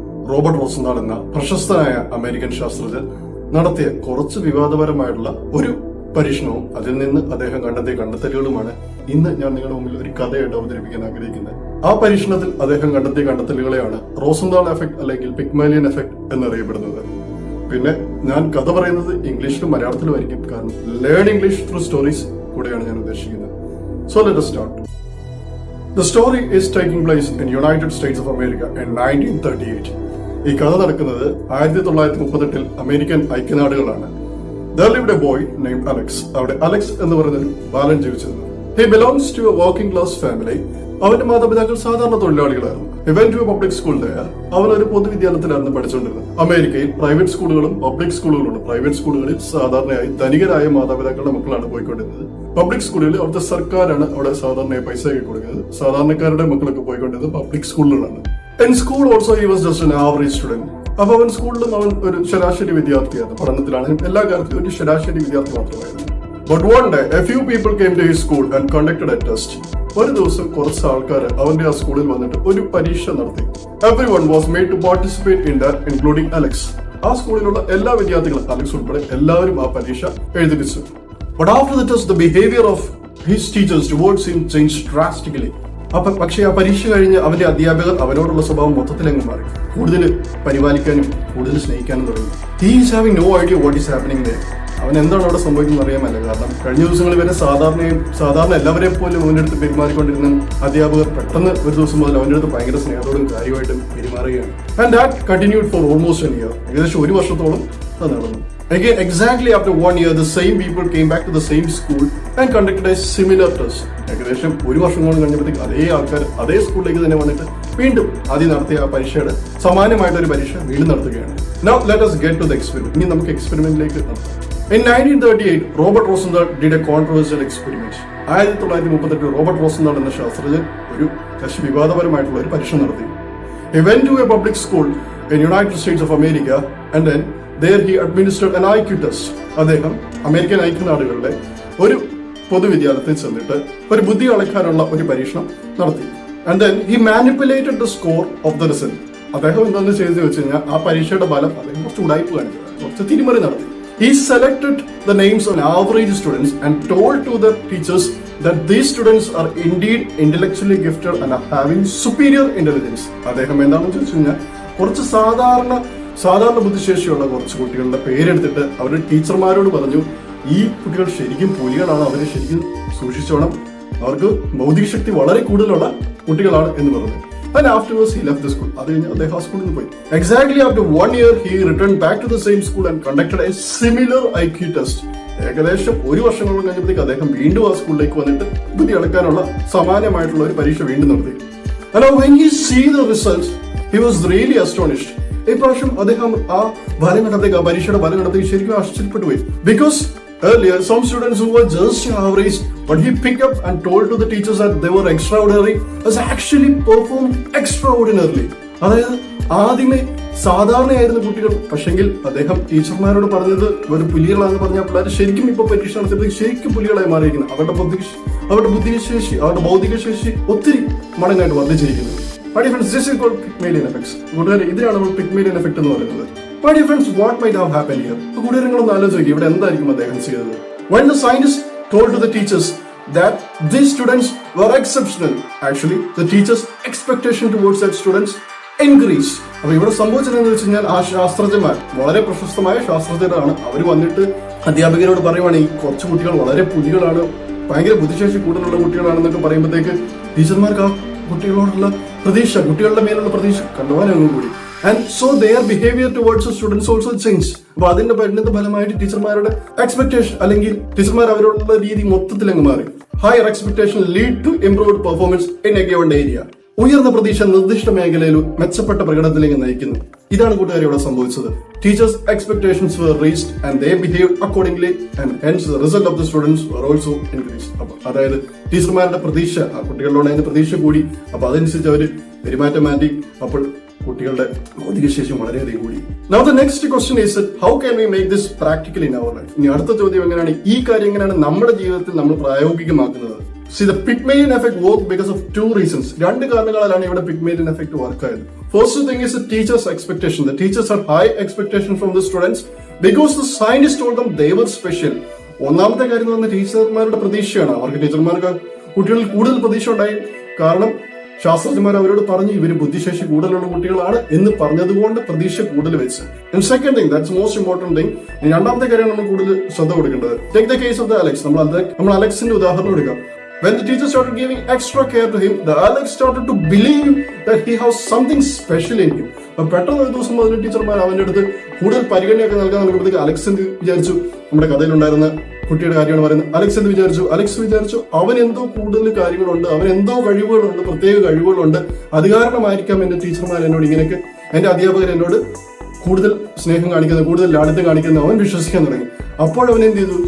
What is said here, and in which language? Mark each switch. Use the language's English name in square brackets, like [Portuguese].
[Malayalam] Robert റോസൻതാൾ എന്ന പ്രശസ്തനായ American ശാസ്ത്രജ്ഞൻ നടത്തിയ കുറച്ച് വിവാദപരമായിട്ടുള്ള ഒരു പരീക്ഷണവും അതിൽ നിന്ന് അദ്ദേഹം കണ്ടെത്തിയ കണ്ടെത്തലുകളുമാണ് ഇന്ന് ഞാൻ നിങ്ങളുടെ മുമ്പിൽ ഒരു കഥയായിട്ട് അവതരിപ്പിക്കാൻ ആഗ്രഹിക്കുന്നത്. ആ പരീക്ഷണത്തിൽ അദ്ദേഹം കണ്ടെത്തിയ കണ്ടെത്തലുകളെയാണ് റോസൻതാൾ എഫക്ട് അല്ലെങ്കിൽ പിഗ്മാലിയൻ എഫക്ട് എന്നറിയപ്പെടുന്നത്. പിന്നെ ഞാൻ കഥ പറയുന്നത് ഇംഗ്ലീഷിലും മലയാളത്തിലും ആയിരിക്കും, കാരണം [English] learn English through stories [Malayalam] കൂടെയാണ് ഞാൻ ഉദ്ദേശിക്കുന്നത്. [English] So let us start. The story is taking place in United States of America in 1938. [Malayalam] ഈ കഥ നടക്കുന്നത് 1938 American ഐക്യനാടുകളാണ്. [English] There lived a boy named Alex. [Malayalam] അവിടെ അലക്സ് എന്ന് പറയുന്ന ഒരു ബാലൻ ജീവിച്ചിരുന്നു. [English] He belongs to a working class family. [Malayalam] അവന്റെ മാതാപിതാക്കൾ സാധാരണ തൊഴിലാളികളായിരുന്നു. [English] He went to a public school there. [Malayalam] അവൻ ഒരു പൊതുവിദ്യാലയത്തിലായിരുന്നു പഠിച്ചുകൊണ്ടിരുന്നത്. അമേരിക്കയിൽ പ്രൈവറ്റ് സ്കൂളുകളും പബ്ലിക് സ്കൂളുകളും ഉണ്ട്. പ്രൈവറ്റ് സ്കൂളുകളിൽ സാധാരണയായി ധനികരായ മാതാപിതാക്കളുടെ മക്കളാണ് പോയിക്കൊണ്ടിരുന്നത്. പബ്ലിക് സ്കൂളുകളിൽ അവിടുത്തെ സർക്കാരാണ് അവിടെ സാധാരണയായി പൈസ കൊടുക്കുന്നത്. സാധാരണക്കാരുടെ മക്കളൊക്കെ പോയിക്കൊണ്ടിരുന്നത് പബ്ലിക് സ്കൂളുകളാണ്. [English] In school also he was just an average student. [Malayalam] അപ്പൊ അവൻ സ്കൂളിലും അവൻ ഒരു ശരാശരി വിദ്യാർത്ഥിയായിരുന്നു. പഠനത്തിലാണെങ്കിലും എല്ലാ കാര്യത്തിലും ഒരു ശരാശരി വിദ്യാർത്ഥി മാത്രമായിരുന്നു. [English] But one day a few people came to his school and conducted a test. [Malayalam] ഒരു ദിവസം കുറച്ച് ആൾക്കാർ അവന്റെ ആ സ്കൂളിൽ വന്നിട്ട് ഒരു പരീക്ഷ നടത്തി. [English] Everyone was made to participate in that, including Alex. [Malayalam] ആ സ്കൂളിലുള്ള എല്ലാ വിദ്യാർത്ഥികളും, അലക്സ് ഉൾപ്പെടെ എല്ലാവരും ആ പരീക്ഷ എഴുതിപ്പിച്ചു. [English] But after the test, the behavior of his teachers towards him changed drastically. [Malayalam] പക്ഷേ ആ പരീക്ഷ കഴിഞ്ഞ് അവന്റെ അധ്യാപകർ അവനോടുള്ള സ്വഭാവം മൊത്തത്തിലങ്ങ് മാറി. കൂടുതൽ പരിപാലിക്കാനും കൂടുതൽ സ്നേഹിക്കാനും തുടങ്ങി. [English] He is having no idea what is happening there. [Malayalam] അവൻ എന്താണ് അവിടെ സംഭവിക്കുന്നത് അറിയാമല്ല. കാരണം കഴിഞ്ഞ ദിവസങ്ങളിൽ വരെ സാധാരണ എല്ലാവരെയും പോലും അവൻ്റെ അടുത്ത് പെരുമാറിക്കൊണ്ടിരുന്ന അധ്യാപകർ പെട്ടെന്ന് ഒരു ദിവസം മുതൽ അവൻ്റെ അടുത്ത് ഭയങ്കര സ്നേഹത്തോടും കാര്യമായിട്ടും പെരുമാറുകയാണ്. [English] And that continued for almost a year. [Malayalam] ഏകദേശം ഒരു വർഷത്തോളം അത് നടന്നു. [English] Again, exactly after 1 year, the same people came back to the same school and conducted a similar test. [Malayalam] ഏകദേശം ഒരു വർഷം കൊണ്ട് കഴിഞ്ഞപ്പോഴത്തേക്ക് അതേ ആൾക്കാർ അതേ സ്കൂളിലേക്ക് തന്നെ വന്നിട്ട് വീണ്ടും ആദ്യം നടത്തിയ ആ പരീക്ഷയുടെ സമാനമായിട്ടൊരു പരീക്ഷ വീണ്ടും നടത്തുകയാണ്. [English] Now let us get to the experiment. [Malayalam] ഇനി നമുക്ക് എക്സ്പെരിമെന്റിലേക്ക് നടത്താം. [English] In 1938, Robert Rosenthal did a controversial experiment. [Malayalam] 1938 Robert റോസൻതാൾ എന്ന ശാസ്ത്രജ്ഞൻ ഒരു വിവാദപരമായിട്ടുള്ള ഒരു പരീക്ഷ നടത്തി. [English] He went to a public school in United States of America and then there he administered an IQ test. [Malayalam] അദ്ദേഹം അമേരിക്കൻ ഐക്യനാടുകളിലെ ഒരു പൊതുവിദ്യാലയത്തിൽ ചെന്നിട്ട് ഒരു ബുദ്ധി അളക്കാനുള്ള ഒരു പരീക്ഷണം നടത്തി. [English] And then he manipulated the score of the result. [Malayalam] അദ്ദേഹം എന്താണെന്ന് ചെയ്തു വെച്ച് കഴിഞ്ഞാൽ ആ പരീക്ഷയുടെ ഫലം അദ്ദേഹം കുറച്ച് ഉടായ്പ കാണിച്ചത്, കുറച്ച് തിരിമറി നടത്തി. [English] He selected the names of average students and told to the teachers that these students are indeed intellectually gifted and are having superior intelligence. [Malayalam] അദ്ദേഹം എന്താണെന്ന് ചോദിച്ചു കഴിഞ്ഞാൽ കുറച്ച് സാധാരണ ബുദ്ധിശേഷിയുള്ള കുറച്ച് കുട്ടികളുടെ പേരെടുത്തിട്ട് അവരുടെ ടീച്ചർമാരോട് പറഞ്ഞു, ഈ കുട്ടികൾ ശരിക്കും പുലികളാണ്, അവരെ ശരിക്കും സൂക്ഷിച്ചോണം, അവർക്ക് ഭൗതിക ശക്തി വളരെ കൂടുതലുള്ള കുട്ടികളാണ് എന്ന് പറഞ്ഞു. [English] And afterwards he left the school. [Malayalam] അത് കഴിഞ്ഞ് അദ്ദേഹം ആ സ്കൂളിൽ നിന്ന് പോയി. [English] Exactly after 1 year he returned back to the same school and conducted a similar IQ test. [Malayalam] ഏകദേശം ഒരു വർഷങ്ങളോളം കഴിഞ്ഞപ്പോഴത്തേക്ക് അദ്ദേഹം വീണ്ടും ആ സ്കൂളിലേക്ക് വന്നിട്ട് ബുദ്ധി അളക്കാനുള്ള സമാനമായിട്ടുള്ള ഒരു പരീക്ഷ വീണ്ടും നടത്തി. [English] And when he see the results, he was really astonished. [Malayalam] ഈ പ്രാവശ്യം അദ്ദേഹം ആ ഫലം കണ്ടത്തേക്ക്, ആ പരീക്ഷയുടെ ഫലം കണ്ടത്തേക്ക് ശരിക്കും ആശ്ചര്യപ്പെട്ടു പോയി. [English] Because earlier some students who were just average, but he picked up and told to the teachers that they were extraordinary, has actually performed extraordinarily. [Malayalam] അതായത് ആദ്യമേ സാധാരണയായിരുന്ന കുട്ടികൾ, പക്ഷെങ്കിൽ അദ്ദേഹം ടീച്ചർമാരോട് പറഞ്ഞത് ഒരു പുലികളാണെന്ന് പറഞ്ഞ പിള്ളേർ ശരിക്കും ഇപ്പൊ പരീക്ഷ നടത്തിയപ്പോൾ ശരിക്കും പുലികളായി മാറിയിരിക്കുന്നത്. അവരുടെ ബുദ്ധിശേഷി, അവരുടെ ഭൗതിക ശേഷി ഒത്തിരി മടങ്ങായിട്ട് വർദ്ധിച്ചിരിക്കുന്നത്. [English] My dear friends, this is called Pygmalion effects. [Malayalam] കൂട്ടുകാരെ, ഇതിനാണ് നമ്മൾ Pygmalion effect എന്ന് പറയുന്നത്. [English] My dear friends, what might have happened here? [Malayalam] കൂട്ടുകാരെ, നിങ്ങളൊന്ന് ആലോചിക്കുക, ഇവിടെ എന്തായിരിക്കും അദ്ദേഹം ചെയ്തത്? [English] When the scientists told to the teachers that these students were exceptional, actually the teachers' expectation towards that students increased. [Malayalam] അപ്പൊ ഇവിടെ സംഭവിച്ചതെന്ന് വെച്ച് കഴിഞ്ഞാൽ ആ ശാസ്ത്രജ്ഞന്മാർ, വളരെ പ്രശസ്തമായ ശാസ്ത്രജ്ഞരാണ്, അവർ വന്നിട്ട് അധ്യാപകരോട് പറയുവാണ്, ഈ കുറച്ച് കുട്ടികൾ വളരെ പുലികളാണ്, ഭയങ്കര ബുദ്ധിശേഷി കൂടുതലുള്ള കുട്ടികളാണെന്നൊക്കെ പറയുമ്പോഴത്തേക്ക് ടീച്ചർമാർക്ക് ആ കുട്ടികളോടുള്ള പ്രതീക്ഷ, കുട്ടികളുടെ മേലുള്ള പ്രതീക്ഷ കണ്ടുപോകാനും കൂടി. [English] And so their behavior towards the students also changed. [Malayalam] അപ്പൊ അതിന്റെ പരിണിത ഫലമായിട്ട് ടീച്ചർമാരുടെ എക്സ്പെക്ടേഷൻ അല്ലെങ്കിൽ ടീച്ചർമാർ അവരോടുള്ള രീതി മൊത്തത്തിലങ്ങ് മാറി. [English] Higher expectation lead to improved performance in a given area. [Malayalam] ഉയർന്ന പ്രതീക്ഷ നിർദ്ദിഷ്ട മേഖലയിൽ മെച്ചപ്പെട്ട പ്രകടനത്തിലേക്ക് നയിക്കുന്നു. ഇതാണ് കൂട്ടുകാരെ ഇവിടെ സംഭവിച്ചത്. [English] Teachers expectations were reached and they behaved accordingly and hence the result of the students were also increased. [Malayalam] അപ്പൊ അതായത് ടീച്ചർമാരുടെ പ്രതീക്ഷ, ആ കുട്ടികളോട് അതിന്റെ പ്രതീക്ഷ കൂടി, അപ്പൊ അതനുസരിച്ച് അവർ പെരുമാറ്റം മാറ്റി, അപ്പോൾ കുട്ടികളുടെ ഭൗതിക ശേഷി വളരെയധികം കൂടി. [English] Now the next question is how can we make this practical in our life? [Malayalam] ഇനി അടുത്ത ചോദ്യം, എങ്ങനെയാണ് ഈ കാര്യം എങ്ങനെയാണ് നമ്മുടെ ജീവിതത്തിൽ നമ്മൾ പ്രായോഗികമാക്കുന്നത്? [English] See, the Pygmalion effect worked because of two reasons. [Malayalam] രണ്ട് കാരണങ്ങളാലാണ് ഇവിടെ Pygmalion effect വർക്ക് ആയത്. [English] First thing is the teacher's expectation. The teachers had high expectation from the students because the scientists told them they were special. [Malayalam] ഒന്നാമത്തെ കാര്യം എന്ന് പറഞ്ഞാൽ ടീച്ചർമാരുടെ പ്രതീക്ഷയാണ്. അവർക്ക് ടീച്ചർമാർക്ക് കുട്ടികളിൽ കൂടുതൽ പ്രതീക്ഷ ഉണ്ടായി. കാരണം ശാസ്ത്രജ്ഞന്മാർ അവരോട് പറഞ്ഞു ഇവര് ബുദ്ധിശേഷി കൂടുതലുള്ള കുട്ടികളാണ് എന്ന് പറഞ്ഞതുകൊണ്ട് പ്രതീക്ഷ കൂടുതൽ വെച്ച്. [English] And second thing, that's most important thing. [Malayalam] രണ്ടാമത്തെ കാര്യം നമ്മൾ കൂടുതൽ ശ്രദ്ധ കൊടുക്കേണ്ടത്. [English] Take the case of the Alex. [Malayalam] നമ്മൾ അലക്സിന്റെ ഉദാഹരണം എടുക്കാം. [English] When the teacher started giving extra care to him, the Alex started to believe that he has something special in him. [Malayalam] പെട്ടെന്ന് ഒരു ദിവസം മുതൽ ടീച്ചർമാർ അവന്റെ അടുത്ത് കൂടുതൽ പരിഗണനയൊക്കെ നൽകാൻ നൽകുമ്പോഴത്തേക്ക് അലക്സ് എന്ത് വിചാരിച്ചു, നമ്മുടെ കഥയിലുണ്ടായിരുന്ന കുട്ടിയുടെ കാര്യമാണ് പറയുന്നത്. അലക്സ് വിചാരിച്ചു അവൻ എന്തോ കൂടുതൽ കാര്യങ്ങളുണ്ട്, അവൻ എന്തോ കഴിവുകളുണ്ട്, പ്രത്യേക കഴിവുകളുണ്ട്. അത് കാരണമായിരിക്കാം എന്റെ ടീച്ചർമാർ എന്നോട് ഇങ്ങനെയൊക്കെ, എന്റെ അധ്യാപകർ എന്നോട് കൂടുതൽ സ്നേഹം കാണിക്കുന്നത്, കൂടുതൽ ലാളിത്യം കാണിക്കുന്നത് അവൻ വിശ്വസിക്കാൻ തുടങ്ങി. അപ്പോൾ അവൻ എന്ത് ചെയ്തു?